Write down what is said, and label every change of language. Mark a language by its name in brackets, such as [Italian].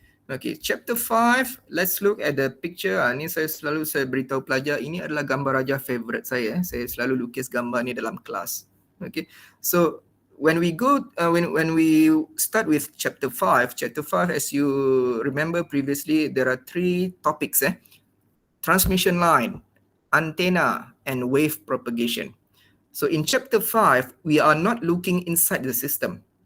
[English] Okay, chapter 5, let's look at the picture. [Malay] Ni saya beritahu pelajar, ini adalah gambar raja favorite saya. Saya selalu lukis gambar ni dalam kelas. [English] Okay, so when we go, when we start with chapter 5, as you remember previously, there are 3 topics. Transmission line, antenna, and wave propagation. So in chapter 5, we are not looking inside the system.